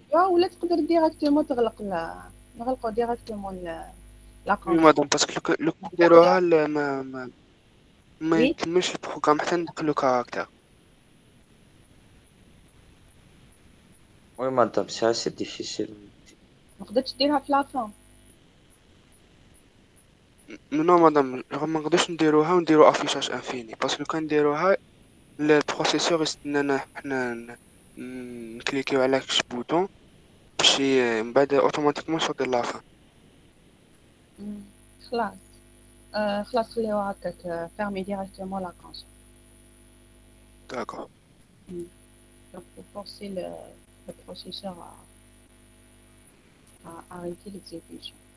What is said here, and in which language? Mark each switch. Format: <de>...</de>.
<ar>ولا تقدر ديريكتومون نغلقوا ديريكتومون لا</ar> <fr>وي كونسول.</fr> <ar>مدام، باسكو لو نديروها ما</ar> <fr>وي</fr> <ar>يكملش البروغرام حتى ندخلو كاركتر.</ar> <fr>Oui, madame, c'est assez difficile.</fr> <ar>ما قدرتش ديرها في لافون. نو مدام، ما نقدرش نديروها ونديرو افيشاج انفيني، باسكو كان نديروها البروسيسور يستنانا حنا نكليكيو على كش بوطون باش من بعد اوتوماتيكمون يصوت لافان. خلاص خلاص خليوها هكاك</ar> <fr>fermer directement la console. داكور. Donc pour forcer le processeur à arrêter l'exécution.</fr>